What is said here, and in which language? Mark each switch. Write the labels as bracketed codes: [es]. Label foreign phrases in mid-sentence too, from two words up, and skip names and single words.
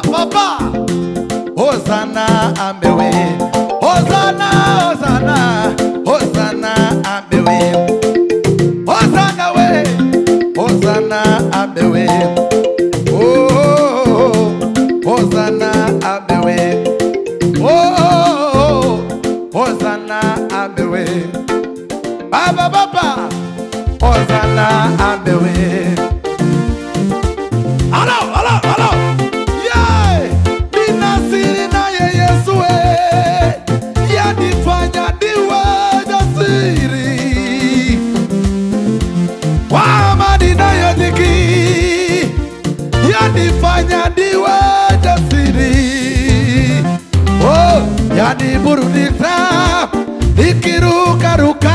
[sw] Hosana amewe, Hosana amewe, Hosana we, Hosana amewe, oh, Hosana amewe, oh, Hosana amewe, baba, Hosana amewe. [en] Hello, yeah, [sw] ninasiri na Yesu yanifanya niwe jasiri, kwa amani nayodhiki yanifanya niwe jasiri, oh, yaniburudisha nikirukaruka.